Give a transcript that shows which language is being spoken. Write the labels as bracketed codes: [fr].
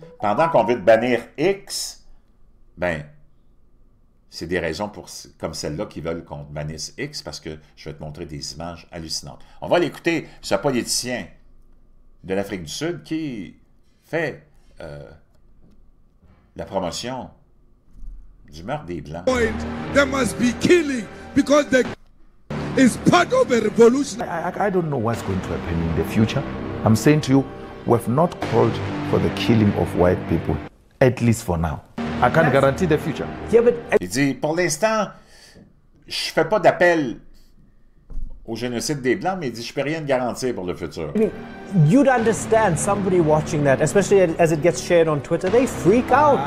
[fr] Pendant qu'on veut te bannir X, ben, c'est des raisons comme celle-là qui veulent qu'on te bannisse X, parce que je vais te montrer des images hallucinantes. On va aller écouter ce politicien de l'Afrique du Sud qui fait la promotion du meurtre des Blancs. [en] There must be killing because it's part of a revolution. I don't know what's going to happen in the future. I'm saying to you, we've not called for the killing of white people, at least for now. I can't guarantee the future. Yeah, but [fr] Il dit, pour l'instant, je fais pas d'appel au génocide des Blancs, mais il dit, je peux rien garantir pour le futur. [en] I mean, you'd understand somebody watching that, especially as it gets shared on Twitter, they freak out.